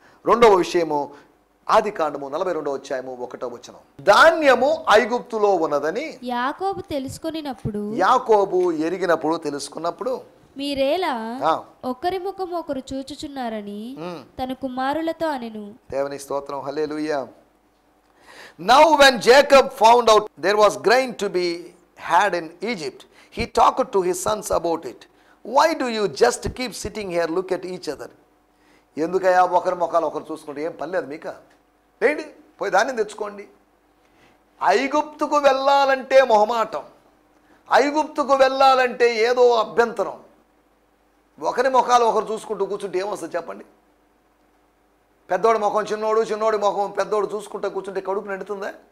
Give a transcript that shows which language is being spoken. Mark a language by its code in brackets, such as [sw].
[te] రెండవ విషయము, ఆదికాండము 42వ అధ్యాయము 1వ వచనం. ధాన్యము ఐగుప్తులో ఉన్నదని యాకోబు తెలుసుకొనినప్పుడు, యాకోబు ఎరిగినప్పుడు, తెలుసుకున్నప్పుడు, మీరేలా ఒకరి ముఖం ఒకరు చూచుచున్నారని తన కుమారులతో అనెను. దేవుని స్తోత్రం, హల్లెలూయా. [en] Now when Jacob found out there was grain to be had in Egypt, he talked to his sons about it. Why do you just keep sitting here, look at each other? [te] ఎందుకయ్యా ఒకరి ముఖాలు ఒకరు చూసుకుంటే, ఏం పర్లేదు మీక, లేండి పోయి ధాన్యం తెచ్చుకోండి. ఐగుప్తుకు వెళ్ళాలంటే మొహమాటం, ఐగుప్తుకు వెళ్ళాలంటే ఏదో అభ్యంతరం. ఒకరి ముఖాలు ఒకరు చూసుకుంటూ కూర్చుంటే ఏమొస్తుంది చెప్పండి? పెద్దోడి ముఖం చిన్నోడు, చిన్నోడి ముఖం పెద్దోడు చూసుకుంటూ కూర్చుంటే కడుపు నిండుతుందా?